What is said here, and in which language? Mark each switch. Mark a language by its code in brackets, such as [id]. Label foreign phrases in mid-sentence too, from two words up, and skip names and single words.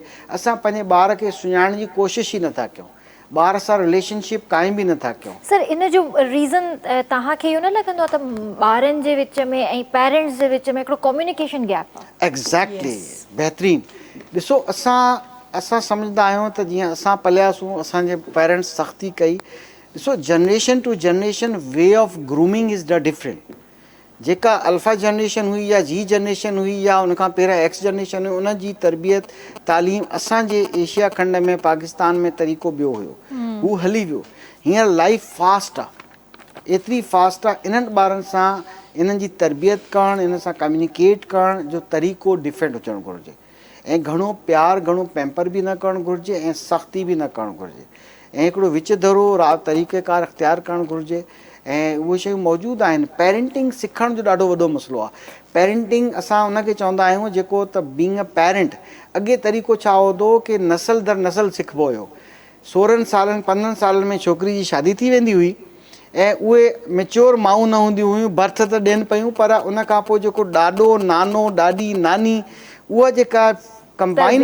[sd] असां पंहिंजे ॿार खे सुञाणण जी कोशिशि ई नथा कयूं, ॿार सां रिलेशनशिप कायम बि नथा कयूं। सर इन जो रीज़न तव्हांखे इहो न लॻंदो आहे त ॿारनि जे विच में ऐं पेरेंट्स जे विच में हिकिड़ो [en] communication gap [sd] आहे? एग्ज़ैक्टली, बहितरीनु। ॾिसो असां सम्झंदा आहियूं त जीअं असां पलियासीं, असांजे पेरेंट्स सख़्ती कई। [en] ॾिसो generation to generation way of grooming is the different. [sd] जेका [en] alpha generation [sd] हुई या [en] Gen Z [sd] हुई या उनखां पहिरियां [en] X generation [sd] हुई, उन जी तरबियत तालीम असांजे एशिया खंड में पाकिस्तान में तरीक़ो ॿियो हुयो, हू हली वियो। हींअर [en] life fast [sd] आहे, एतिरी फास्ट आहे, इन्हनि ॿारनि सां इन्हनि जी तरबियत करणु, इन सां कम्युनिकेट करण जो तरीक़ो डिफरेंट हुजणु घुरिजे। ऐं घणो प्यार, घणो पैम्पर बि न करणु घुरिजे ऐं सख़्ती बि न करणु घुरिजे, ऐं हिकिड़ो विच धरो तरीक़ेकार अख़्तियार करणु घुरिजे। ऐं उहे शयूं मौजूदु आहिनि। पेरेंटिंग सिखण जो ॾाढो वॾो मसइलो आहे। पेरेंटिंग असां उनखे चवंदा आहियूं जेको त [en] being a parent [sd] अॻे तरीक़ो छा हूंदो कि नसल दर नसल सिखिबो हुयो। 16 सालनि 15 सालनि में छोकिरी जी शादी थी वेंदी हुई ऐं उहे मेच्योर माऊं न हूंदियूं हुयूं, बर्थ त ॾियनि पियूं, पर उन खां पोइ जेको ॾाॾो नानो ॾाॾी नानी उहा जेका कंबाइन